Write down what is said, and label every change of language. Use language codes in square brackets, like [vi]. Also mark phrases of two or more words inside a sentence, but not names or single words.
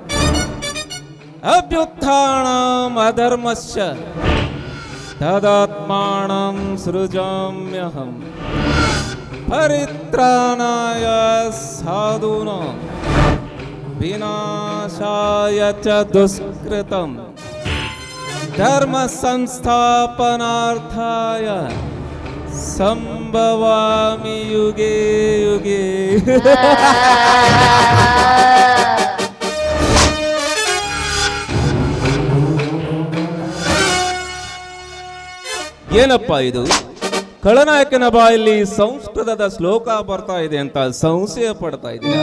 [sa] ಅಭ್ಯುತ್ಥಾನಂ ಅಧರ್ಮಸ್ಯ ತದಾತ್ಮಾನಂ ಸೃಜಾಮ್ಯಹಂ ಪರಿತ್ರಾಣಾಯ ಸಾಧೂನಾಂ ವಿನಾಶಾಯ ಚ ದುಷ್ಕೃತಂ ಧರ್ಮ ಸಂಸ್ಥಾಪನಾರ್ಥಾಯ ಸಂಭವಾಮಿ ಯುಗೆ ಯುಗೆ. [kn] ಏನಪ್ಪ ಇದು? ಖಳನಾಯಕನ ಬಾಯಲ್ಲಿ ಸಂಸ್ಕೃತದ ಶ್ಲೋಕ ಬರ್ತಾ ಇದೆ ಅಂತ ಸಂಶಯ ಪಡ್ತಾ ಇದೆಯಾ?